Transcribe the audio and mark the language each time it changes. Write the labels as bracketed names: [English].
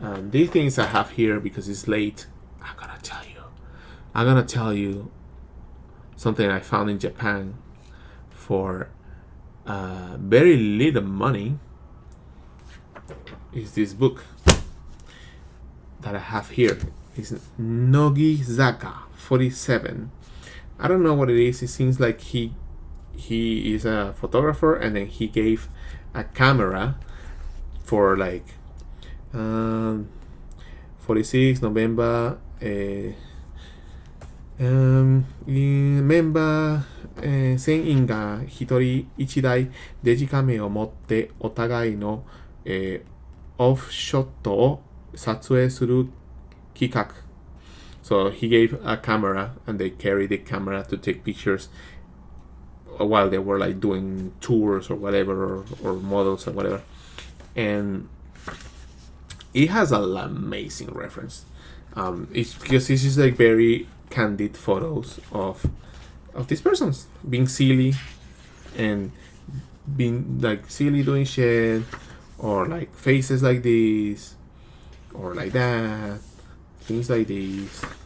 [English] These things I have here because it's late. I'm gonna tell you something I found in Japan for very little money. Is this book that I have here. is Nogizaka 47. I don't know what it is. It seems like he is a photographer, and then he gave a camera for like 46 November [Japanese] メンバー、船員が一人一台デジカメを持ってお互いの、オフショットを撮影する企画。 [English] So he gave a camera and they carried the camera to take pictures while they were like doing tours or whatever, or models or whatever. And it has an amazing reference. It's because this is like very candid photos of these persons being silly and being like silly doing shit, or like faces like this or like that, things like these,